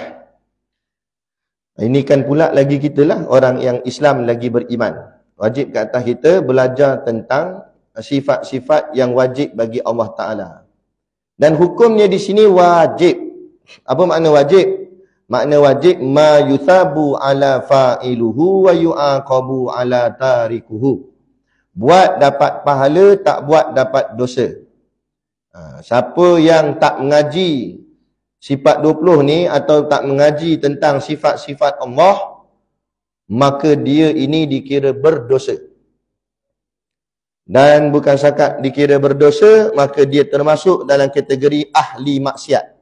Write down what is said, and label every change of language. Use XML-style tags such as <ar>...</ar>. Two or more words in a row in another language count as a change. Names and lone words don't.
<ms>Ini kan pula lagi kita lah, orang yang Islam lagi beriman. Wajib ke atas kita belajar tentang sifat-sifat yang wajib bagi Allah Ta'ala. Dan hukumnya di sini wajib. Apa makna wajib? Makna wajib</ms> <ar>ما يثاب على فاعله ويعاقب على تاركه.</ar> <ms>Buat dapat pahala, tak buat dapat dosa. Siapa yang tak mengaji sifat 20 ni atau tak mengaji tentang sifat-sifat Allah, maka dia ini dikira berdosa. Dan bukan sakat dikira berdosa, maka dia termasuk dalam kategori ahli maksiat.</ms>